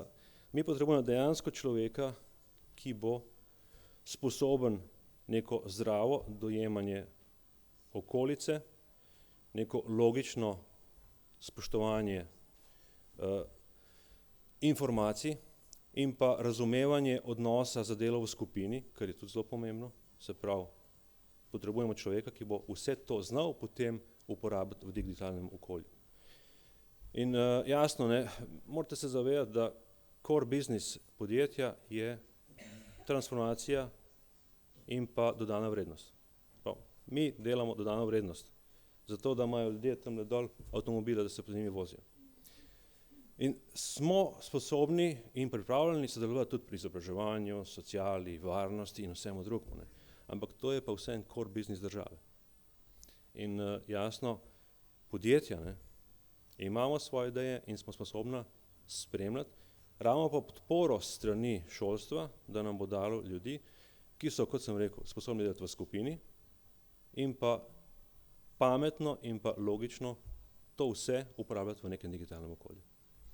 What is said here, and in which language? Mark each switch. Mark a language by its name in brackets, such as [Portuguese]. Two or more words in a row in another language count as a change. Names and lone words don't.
[Slovenian] Mi potrebujemo dejansko človeka, ki bo sposoben neko zdravo dojemanje okolice, neko logično spoštovanje informacij in pa razumevanje odnosa za delo v skupini, kar je tudi zelo pomembno. Se pravi, potrebujemo človeka, ki bo vse to znal potem uporabiti v digitalnem okolju. In jasno, morate se zavedati, da [English] core business [Slovenian] podjetja je transformacija in pa dodana vrednost. Mi delamo dodano vrednost, zato da imajo ljudje tamle dol avtomobile, da se po njimi vozijo. In smo sposobni in pripravljeni sodelovati tudi pri izobraževanju, sociali, varnosti in vsemu drugemu. Ampak to je pa vse en [English] core business [Slovenian] države. In jasno, podjetja imamo svoje ideje in smo sposobna spremljati, ravno pa podporo strani šolstva, da nam bo dalo ljudi, ki so, kot sem rekel, sposobni delati v skupini in pa pametno in pa logično to vse uporabljati v nekem digitalnem okolju.